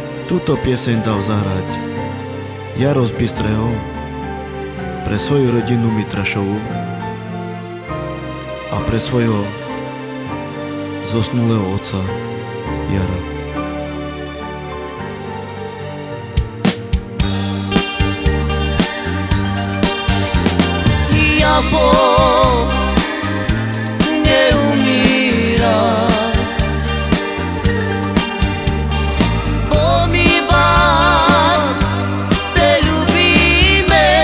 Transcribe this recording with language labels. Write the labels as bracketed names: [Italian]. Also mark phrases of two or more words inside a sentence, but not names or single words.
[Slovak] Túto pieseň dal zahrať Jaro z Bystrého pre svoju rodinu Mitrašovu a pre svojho zosnulého otca Jara. [Polish] Bóg nie umiera, bo my was lubimy,